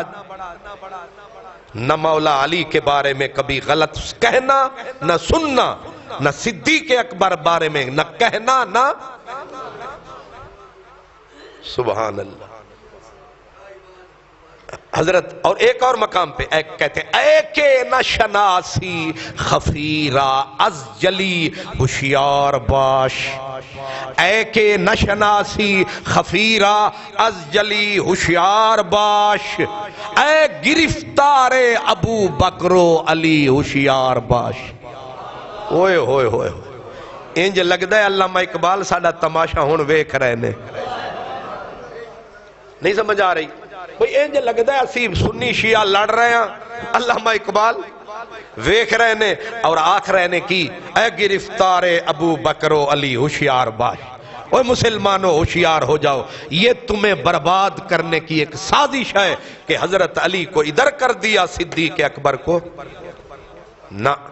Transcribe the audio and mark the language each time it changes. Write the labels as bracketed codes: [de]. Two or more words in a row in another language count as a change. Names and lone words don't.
[ur] نہ مولا علی کے بارے میں کبھی غلط کہنا، نہ سننا، نہ صدیق اکبر بارے میں نہ کہنا، نہ سبحان اللہ۔ حضرت اور ایک اور مقام پہ کہتے ہیں [fa] اے کہ نہ شناسی خفیرہ از جلی ہوشیار باش، اے کہ نہ شناسی خفیرہ از جلی ہوشیار باش، اے گرفتار ابو بکر و علی ہوشیار باش۔ [pa] اوئے ہوئے ہوئے انج لگدا ہے علامہ اقبال ساڈا تماشا ہن ویکھ رہے نے۔ [ur] نہیں سمجھ آ رہی؟ [pa] بھئی انج لگدا ہے اسی سنی شیعہ لڑ رہے ہیں، علامہ اقبال ویکھ رہے نے اور آکھ رہے نے کی [fa] اے گرفتار ابو بکر و علی ہوشیار باش۔ [ur] اوہ مسلمانوں ہوشیار ہو جاؤ، یہ تمہیں برباد کرنے کی ایک سازش ہے کہ حضرت علی کو ادھر کر دیا، صدیق اکبر کو نہ۔